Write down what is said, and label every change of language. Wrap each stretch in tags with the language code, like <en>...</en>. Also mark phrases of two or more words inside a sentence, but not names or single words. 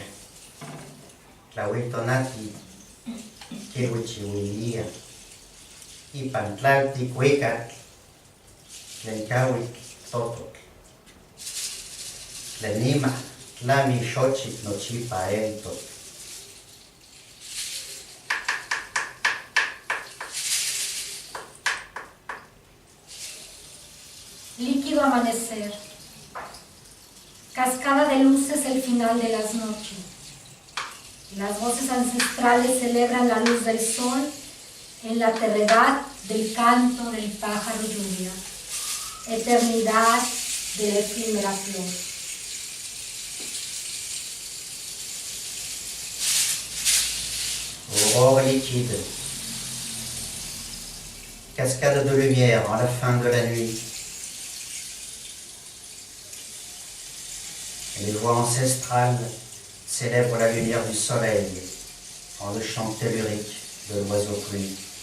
<nah>Tawil tonati kiwichiwilia. Ipantlalti kuekat. Tlenkawik totok. Tlenima tlami xochit nochipa eltok.</nah> <es>Líquido amanecer. Cascada de luces el final de las noches. Las voces ancestrales celebran la luz del sol en la terredad del canto del pájaro lluvia. Eternidad de la efímera flor.</es> <fr>Aurore liquide. Cascade de lumière en la fin de la nuit. Les voix ancestrales célèbrent la lumière du soleil en le chant tellurique de l'oiseau pluie.</fr>